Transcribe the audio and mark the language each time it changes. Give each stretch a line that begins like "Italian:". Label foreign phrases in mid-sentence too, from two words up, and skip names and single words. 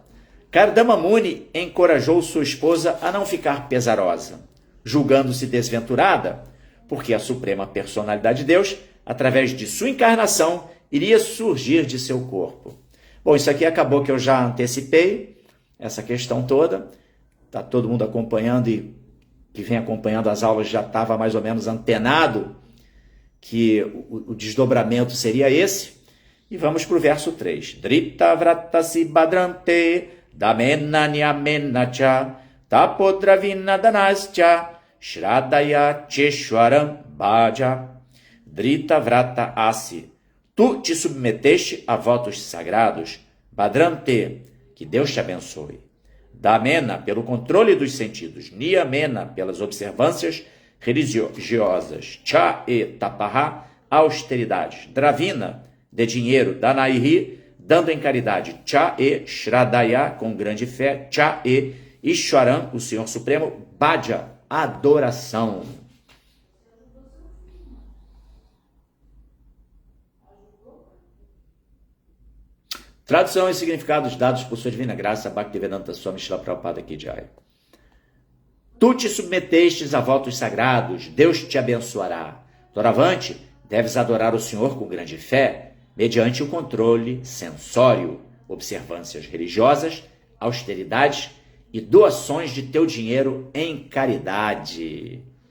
Portuguese: Kardama Muni encorajou sua esposa a não ficar pesarosa, julgando-se desventurada, porque a suprema personalidade de Deus, através de sua encarnação, iria surgir de seu corpo. Bom, isso aqui acabou que eu já antecipei, essa questão toda. Está todo mundo acompanhando e que vem acompanhando as aulas já estava mais ou menos antenado que o desdobramento seria esse. E vamos para o verso 3.
Sanskrit: धृत व्रतासि भद्रान्ते दमेन न्यमेन च तपोद्रविण दानश्च श्रद्धया चेश्वरं भज. धृत व्रत असि.
Portuguese: Tu te submeteste a votos sagrados. Badrante, que Deus te abençoe. Damena, pelo controle dos sentidos. Niyamena, pelas observâncias religiosas. Cha e tapaha, austeridades. Dravina, de dinheiro. Danaihi, dando em caridade. Cha e Shradaya, com grande fé. Cha e Ishwaram, o Senhor Supremo. Bhaja, adoração. Tradução e significados dados por sua divina graça, Bhaktivedanta Swami Srila Prabhupada
Hindi: की जय.
Portuguese: Tu te submetestes a votos sagrados, Deus te abençoará. Doravante, deves adorar o Senhor com grande fé, mediante o controle sensório, observâncias religiosas, austeridades e doações de teu dinheiro em caridade.